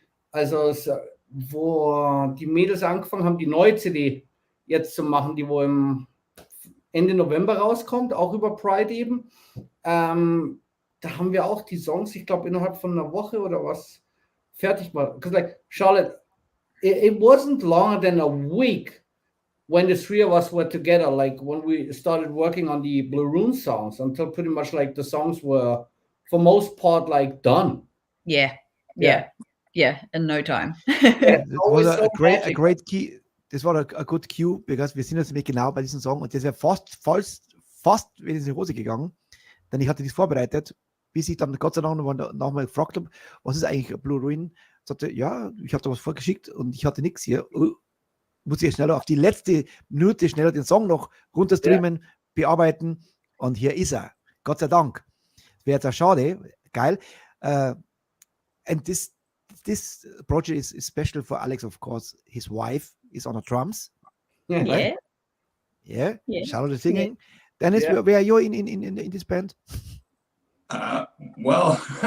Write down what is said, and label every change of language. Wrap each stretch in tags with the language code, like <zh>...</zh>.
<de>Also wo die Mädels angefangen haben, die neue CD jetzt zu machen, die wo im Ende November rauskommt, auch über Pride eben, da haben wir auch die Songs, ich glaube, innerhalb von einer Woche oder was, fertig war.</de> <en>Because Charlotte, it wasn't longer than a week when the 3 of us were together, when we started working on the Blue Room songs, until pretty much the songs were for most part, like done. Yeah. In no time.</en> <de>Das</de> <en>always</en> <de>war</de> <en>so a magic. great key.</en> <de>Das war</de> <en>a good cue, because</en> <de>wir sind jetzt nämlich genau bei diesem Song und das wäre fast wieder in die Hose gegangen, denn ich hatte das vorbereitet, bis ich dann Gott sei Dank nochmal gefragt habe, was ist eigentlich Blue Ruin? Sagte, ja, ich habe da was vorgeschickt und ich hatte nichts hier. Muss ich schneller auf die letzte Minute schneller den Song noch runterstreamen, bearbeiten und hier ist er. Gott sei Dank. Das wäre jetzt auch schade. Geil.</de> <en>And this project is special for Alex, of course. His wife is on the drums. Yeah. Yeah. Yeah. Charlotte singing. Dennis, Yeah. where are you in this band? Well,</en>